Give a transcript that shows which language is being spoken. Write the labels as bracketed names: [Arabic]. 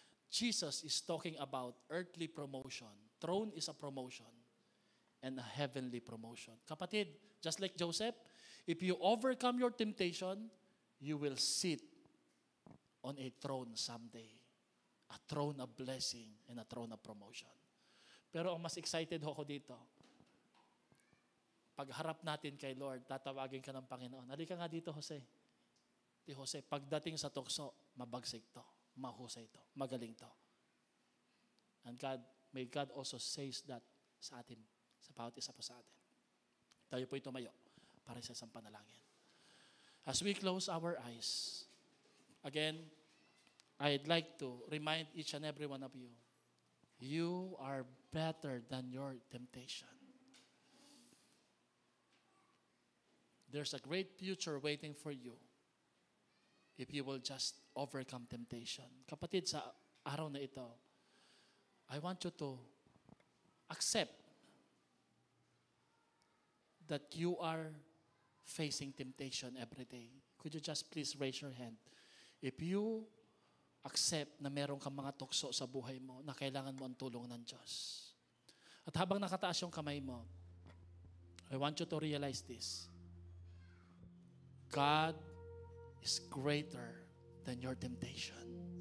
[English] Jesus is talking about earthly promotion. Throne is a promotion and a heavenly promotion. [Filipino] Kapatid, [English] just like Joseph, if you overcome your temptation, you will sit on a throne someday. A throne of blessing and a throne of promotion. [Filipino] Pero ang mas excited ako dito, pagharap natin kay Lord, tatawagin ka ng Panginoon. Halika nga dito, Jose. Di Jose, pagdating sa tukso, mabagsik to, mahusay to, magaling to. [English] And God, may God also says that [Filipino] sa atin, sa bawat isa po sa atin. Tayo po tumayo para sa isang panalangin. [English] As we close our eyes, again, I'd like to remind each and every one of you, you are better than your temptation. There's a great future waiting for you if you will just overcome temptation. [Filipino] Kapatid, sa araw na ito, [English] I want you to accept that you are facing temptation every day. Could you just please raise your hand? If you accept [Filipino] na meron kang mga tukso sa buhay mo na kailangan mo ang tulong ng Diyos. At habang nakataas yung kamay mo, [English] I want you to realize this. God is greater than your temptation.